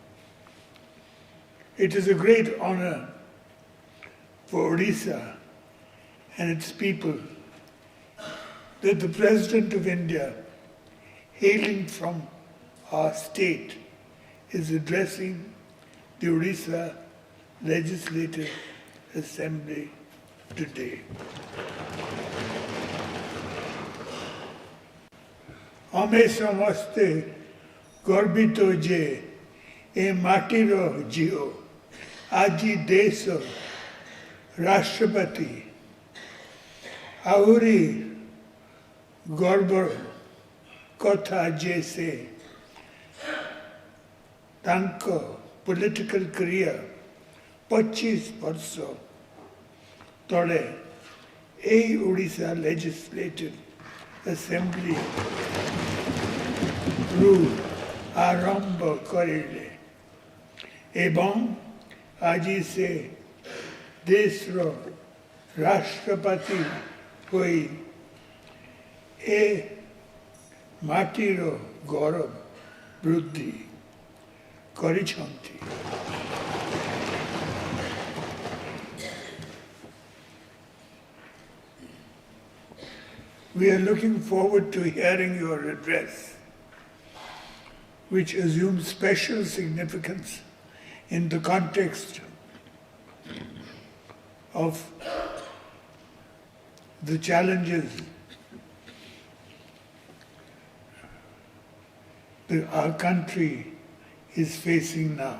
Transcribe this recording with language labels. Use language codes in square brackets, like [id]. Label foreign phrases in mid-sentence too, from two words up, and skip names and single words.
[en] It is a great honor for Odisha and its people that the President of India, hailing from our state, is addressing the Odisha Legislative Assembly today. [or] ଆମେ ସମସ୍ତେ ଗର୍ବିତ ଯେ ଏ ମାଟିର ଝିଅ ଆଜି ଦେଶର ରାଷ୍ଟ୍ରପତି ଆହୁରି ଗର୍ବର କଥା ଯେ ସେ ତାଙ୍କ [en] political career [or] 25 ବର୍ଷ ତଳେ ଏହି ଓଡ଼ିଶା [en] Legislative Assembly [or] ରୁ ଆରମ୍ଭ କରିଲେ ଏବଂ ଆଜି ସେ ଦେଶର ରାଷ୍ଟ୍ରପତି ହୋଇ ଏ ମାଟିର ଗୌରବ ବୃଦ୍ଧି କରିଛନ୍ତି। [en] We are looking forward to hearing your address, which assumes special significance in the context of the challenges that our country is facing now.